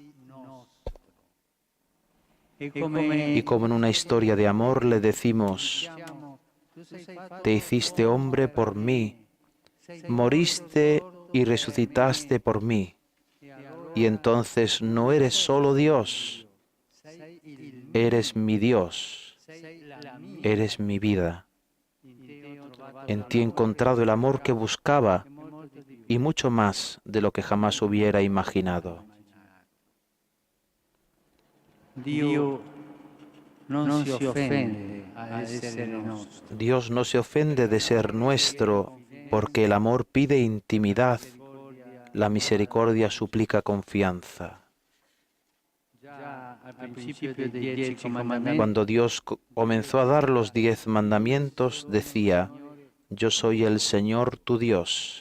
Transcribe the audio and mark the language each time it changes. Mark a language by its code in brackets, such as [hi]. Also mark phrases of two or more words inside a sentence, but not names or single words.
[es] Y como en una historia de amor le decimos, te hiciste hombre por mí, moriste y resucitaste por mí, y entonces no eres solo Dios, eres mi Dios, eres mi vida. En ti he encontrado el amor que buscaba y mucho más de lo que jamás hubiera imaginado. [it] Dio non si offende a essere nostro. [es] Dios no se ofende de ser nuestro, porque el amor pide intimidad, la misericordia suplica confianza. Cuando Dios comenzó a dar los 10 mandamientos, decía: yo soy el Señor tu Dios.